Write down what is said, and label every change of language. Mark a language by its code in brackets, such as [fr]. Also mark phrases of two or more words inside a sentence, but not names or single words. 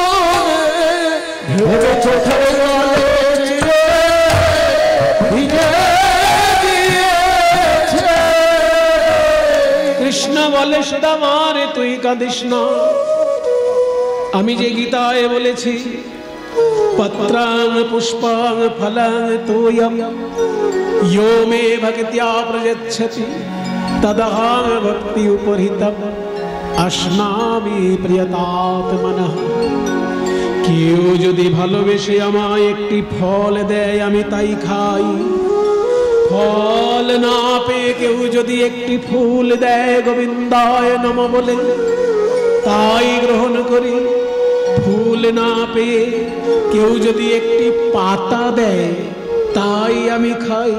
[bn] ভেবে চোখের জলে চিড়ে ভিজে গিয়েছে। কৃষ্ণ বলে, সুদামা রে তুই কাঁদিস না। আমি যে গীতায় বলেছি, [sa] পত্রাং পুষ্পাং ফলাং তোয়ম यो मे भक्त्या प्रयच्छति तदहं भक्ति उपहृतम् अश्नामि प्रियतात्मनः। [bn] কেউ যদি ভালোবেসে আমায় একটি ফল দেয় আমি তাই খাই, ফল না পেয়ে কেউ যদি একটি ফুল দেয় [sa] গোবিন্দায় নমঃ [bn] বলে তাই গ্রহণ করি। ফুল না পেয়ে কেউ যদি একটি পাতা দেয় তাই আমি খাই।